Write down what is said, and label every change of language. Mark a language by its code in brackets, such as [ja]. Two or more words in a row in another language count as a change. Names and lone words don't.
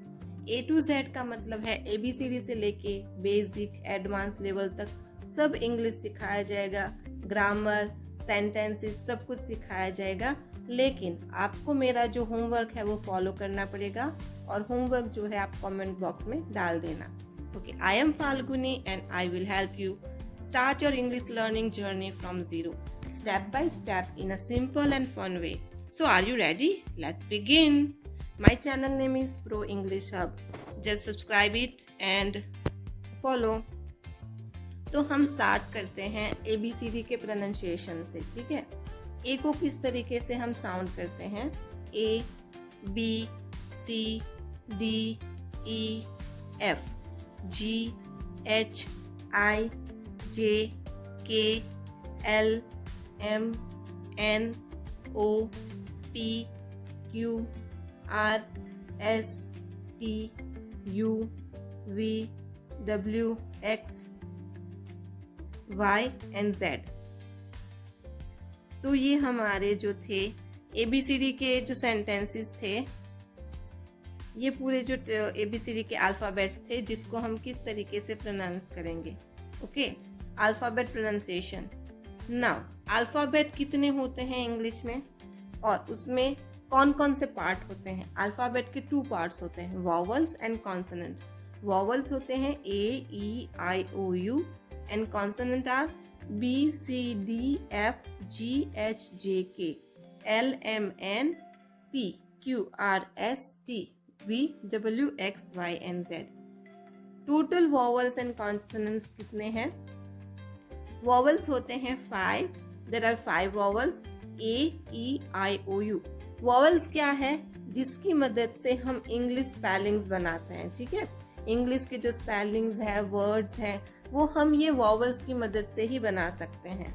[en] A to Z [hi] का मतलब है ABCD से लेके [en] basic advance level [hi] तक सब इंग्लिश सिखाया जाएगा। ग्रामर, सेंटेंसेस सब कुछ सिखाया जाएगा, लेकिन आपको मेरा जो होमवर्क है वो फॉलो करना पड़ेगा और होमवर्क जो है आप [en] comment box [hi] में डाल देना। [en] okay, I am Falguni and I will help you start your English learning journey from zero, step by step in a simple and fun way. So are you ready? Let's begin. My channel name is Pro English Hub. Just subscribe it and follow. [hi] तो हम स्टार्ट करते हैं ABCD के प्रोनाउंसिएशन से, ठीक है। A को किस तरीके से हम साउंड करते हैं? [en] A, B, C, D, E, F, G, H, I, J, K, L, M, N, O, P, Q, R, S, T, U, V, W, X, Y and Z। [hi] तो ये हमारे जो थे ABCD के जो सेंटेंसेस थे, ये पूरे जो ABCD के अल्फाबेट्स थे जिसको हम किस तरीके से प्रोनाउंस करेंगे। ओके, [en] alphabet pronunciation. now alphabet [hi] कितने होते हैं इंग्लिश में और उसमें कौन कौन से पार्ट होते हैं? अल्फाबेट के 2 पार्ट्स होते हैं, [en] vowels and consonant. वॉवल्स [hi] होते हैं [en] A, E, I, O, U and consonant are B, C, D, F, G, H, J, K, L, M, N, P, Q, R, S, T, V, W, X, Y and Z। total vowels and consonants [hi] कितने हैं? [en] वॉवल्स [hi] होते हैं [en] 5। there are 5 vowels, A, E, I, O, U। [hi] वॉवल्स क्या है? जिसकी मदद से हम [en] English spellings [hi] बनाते हैं, ठीक है। इंग्लिश के जो स्पेलिंग्स है, वर्ड्स हैं, वो हम ये वॉवल्स की मदद से ही बना सकते हैं।